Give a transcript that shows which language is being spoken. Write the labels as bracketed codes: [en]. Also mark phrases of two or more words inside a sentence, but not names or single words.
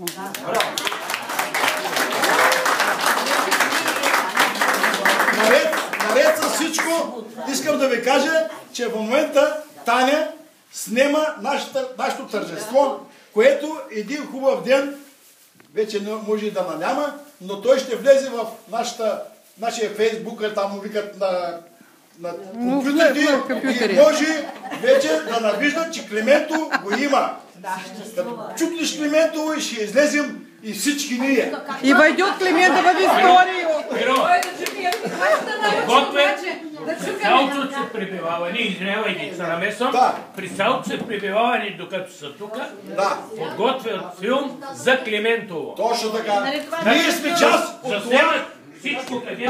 [bg] Наред с всичко, искам да ви кажа, че в момента Таня снема нашето тържество, което един хубав ден, вече не може и да наляма, но той ще влезе в нашия фейсбук, там му викат на компютрите и може вече да навиждат, че Клименто го има. Като чукнеш Клименто, ще излезем и всички ние. [ru] И войдет Климента в историю. [bg] При цялото се пребиваване, извинявайте, се намесвам, при цялото се пребиваване, докато са тук, подготвят филм за Климентово. Точно така. Ние сме част от това. Всичко където